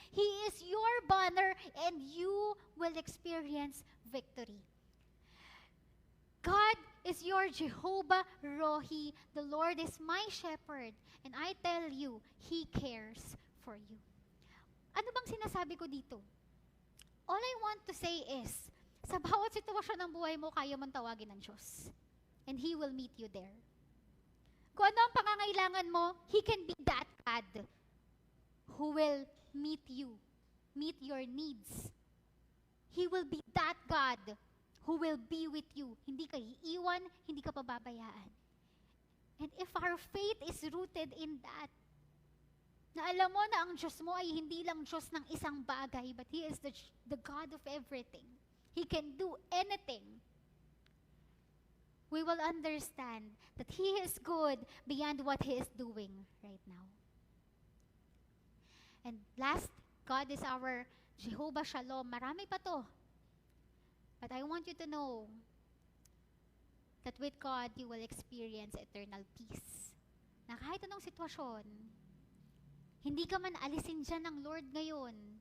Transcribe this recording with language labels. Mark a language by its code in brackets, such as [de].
[en] He is your banner and you will experience victory. God is your Jehovah Rohi. The Lord is my shepherd. And I tell you, He cares for you. [tl] Ano bang sinasabi ko dito? [en] All I want to say is, [tl] sa bawat sitwasyon ng buhay mo, kaya mong tawagin ng Diyos. [en] And He will meet you there. [tl] Kung ano ang pangangailangan mo, [en] He can be that God who will meet you, meet your needs. He will be that God who will be with you. [tl] Hindi ka iiwan, hindi ka pababayaan. [en] And if our faith is rooted in that, [tl] na alam mo na ang Diyos mo ay hindi lang Diyos ng isang bagay, [en] but He is the God of everything. He can do anything. We will understand that He is good beyond what He is doing right now. And last, God is our Jehovah Shalom. [tl] Marami pa to. [en] But I want you to know that with God, you will experience eternal peace. [tl] Na kahit anong sitwasyon, hindi ka man alisin dyan ng Lord ngayon.